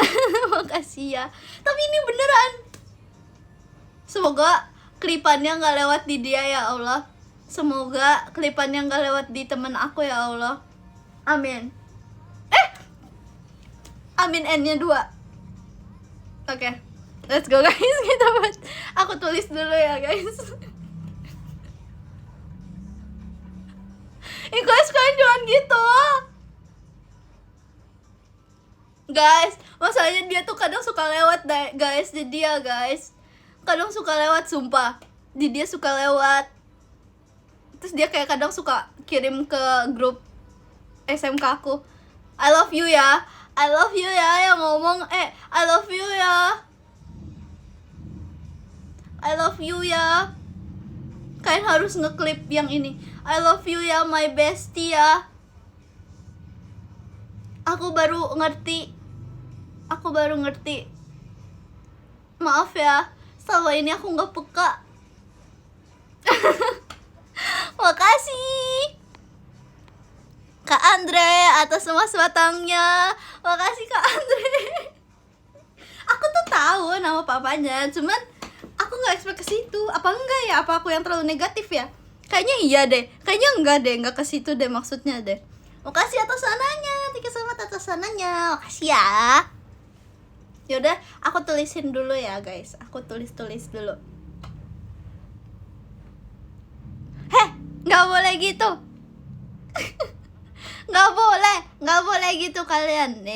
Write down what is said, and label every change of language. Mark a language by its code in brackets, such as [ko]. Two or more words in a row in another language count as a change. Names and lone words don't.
[id] Makasih ya. Tapi ini beneran. Semoga klipannya nggak lewat di dia ya Allah. Semoga klipannya nggak lewat di temen aku ya Allah. Amin. Amin, N-nya 2. Oke. [en] Let's go guys, [id] kita buat. Aku tulis dulu ya guys. Guys, kalian jangan gitu. Guys, masalahnya dia tuh kadang suka lewat guys. Di dia guys, kadang suka lewat, sumpah. Di dia suka lewat. Terus dia kayak kadang suka kirim ke grup SMK aku. [en] I love you [id] ya yang ngomong. [en] I love you ya. I love you ya. [id] Kalian harus ngeklip yang ini. [en] I love you ya my bestie ya. [id] Aku baru ngerti. Maaf ya, selama ini aku nggak peka. Makasih Kak Andre atas mas batangnya. Makasih Kak Andre. Aku tuh tahu nama papanya, cuman aku nggak expect ke situ. Apa enggak ya? Apa aku yang terlalu negatif ya? Kayaknya iya deh. Kayaknya enggak ke situ deh maksudnya deh. Makasih atas sananya. [en] Thank you so much [id] atas sananya. Makasih ya. Yaudah, aku tulisin dulu ya guys. Aku tulis dulu. Nggak boleh gitu. Nggak boleh gitu kalian.